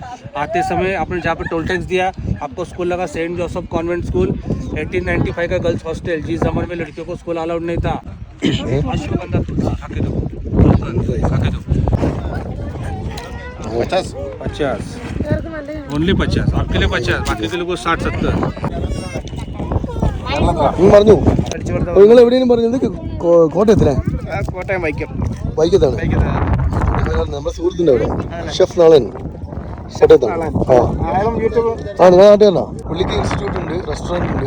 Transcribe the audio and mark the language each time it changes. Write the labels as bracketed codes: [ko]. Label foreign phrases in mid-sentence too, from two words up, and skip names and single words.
[hi] आते समय आपने जहाँ पे [en] toll tax [hi] दिया आपको स्कूल लगा सेंट जोसेफ कॉन्वेंट स्कूल. 1895 का [en] girls hostel. [hi] जिस जमाने में लड़कियों को [en] school allowed [hi] नहीं था. अश्वगंधा खाके दो 50 ओनली 50. आपके लिए 50, बाकी के लोगों को 60-70. [ml] പറഞ്ഞു നിങ്ങൾ എവിടെയും പറഞ്ഞത് കോട്ടയത്തിലെ കോട്ടയം വൈക്കത്താണ്. നമ്മുടെ സുഹൃത്തിന്റെ അവിടെ ഷെഫ് നാളൻ കോട്ടയത്താണ്. ആ നിങ്ങൾ നാട്ടുകാരനാ. പുള്ളിക്ക് ഇൻസ്റ്റിറ്റ്യൂട്ട് ഉണ്ട്, റെസ്റ്റോറൻറ്റ് ഉണ്ട്.